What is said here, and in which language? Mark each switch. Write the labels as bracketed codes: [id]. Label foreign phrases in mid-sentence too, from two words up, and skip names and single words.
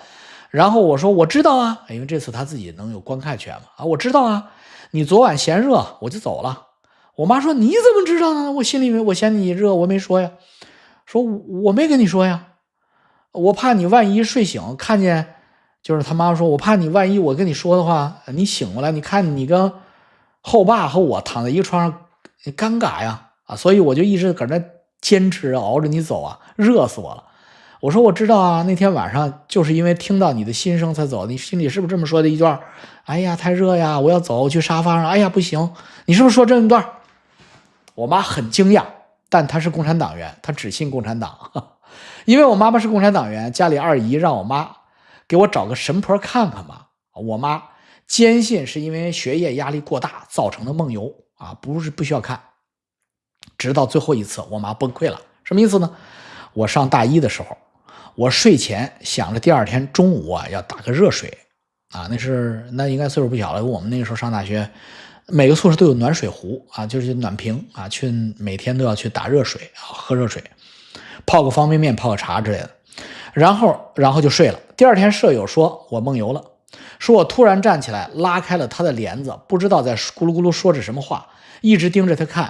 [zh] 然後我說我知道啊，因為這次他自己能有觀看權嘛啊，我知道啊，你昨晚嫌熱我就走了。我媽說你怎麼知道呢？我心裡我嫌你熱，我沒說呀。說我沒跟你說呀，我怕你萬一睡醒看見，就是他媽說我怕你萬一我跟你說的話，你醒過來你看你跟後爸和我躺在一個床上，你尷尬呀啊，所以我就一直搁那堅持熬着你走啊，熱死我了。我說我知道啊，那天晚上就是因為聽到你的心聲才走，你心裡是不是這麼說的一段？哎呀，太熱呀，我要走，我去沙發上。哎呀，不行，你是不是說這一段？我媽很驚訝，但她是共產黨員，她只信共產黨。因為我媽媽是共產黨員，家裡二姨讓我媽給我找個神婆看看吧。我媽堅信是因為學業壓力過大造成的夢遊啊，不需要看。直到最後一次，我媽崩潰了。什麼意思呢？我上大一的時候，我睡前想着第二天中午啊要打個熱水啊，那應該岁數不小了。我們那個時候上大學，每個宿舍都有暖水壺啊，就是暖瓶啊，每天都要去打熱水啊，喝熱水，泡个方便面，泡個茶之類的。然後就睡了。第二天舍友說我夢遊了，說我突然站起來拉開了他的簾子，不知道在咕嚕咕嚕說着什麼話，一直盯着他看。